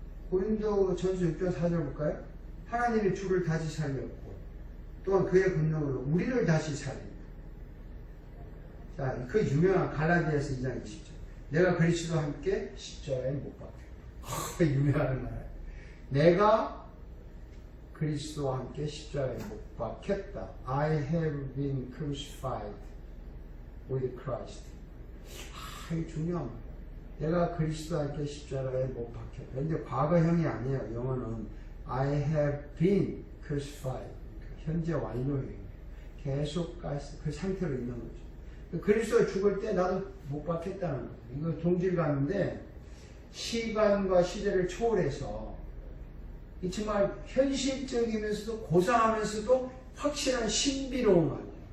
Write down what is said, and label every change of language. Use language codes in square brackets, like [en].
[ko] 고린도전서 6장 4절 볼까요? 하나님이 주를 다시 살렸고 또한 그의 권능으로 우리를 다시 살립니다. 자, 그 유명한 갈라디아서 2장 20절. 내가 그리스도와 함께 십자가에 못 박혀. 유명한 말. 내가 그리스도와 함께 십자가에 못 박혔다. [en] I have been crucified with Christ. [ko] 이게 중요한 말이에요. 내가 그리스도와 함께 십자가에 못 박혔다. 근데 과거형이 아니에요. 영어는 [en] I have been crucified. [ko] 현재 완료형이에요. 계속 그 상태로 있는 거죠. 그리스도가 죽을 때 나도 못 박혔다는 거예요. 이거 동질감인데 시간과 시대를 초월해서 이 정말 현실적이면서도 고상하면서도 확실한 신비로운 말이에요.